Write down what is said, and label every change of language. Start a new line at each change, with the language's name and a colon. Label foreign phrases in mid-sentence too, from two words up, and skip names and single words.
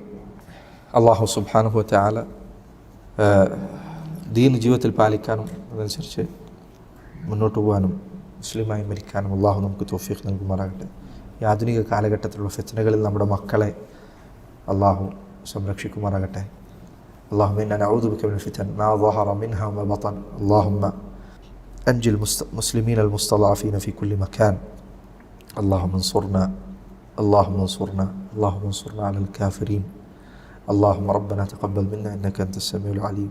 Arabic: الله سبحانه وتعالى
Malayalam: ദീൻ ജീവിതത്തിൽ പാലിക്കാനും അതനുസരിച്ച് മുന്നോട്ട് പോകാനും മുസ്ലിമായി മരിക്കാനും അള്ളാഹു നമുക്ക് തൗഫീഖ് നൽകുമാറാകട്ടെ. ഈ ആധുനിക കാലഘട്ടത്തിലുള്ള ഫിത്നകളിൽ നമ്മുടെ മക്കളെ അള്ളാഹു സംരക്ഷിക്കുമാറാകട്ടെ.
Arabic: اللهم إنا نعوذ بك من الفتن ما ظهر منها وما بطن. اللهم أنجي المسلمين المستضعفين في كل مكان. اللهم انصرنا اللهم انصرنا، اللهم انصرنا على الكافرين. اللهم ربنا تقبل منا إنك أنت السميع العليم.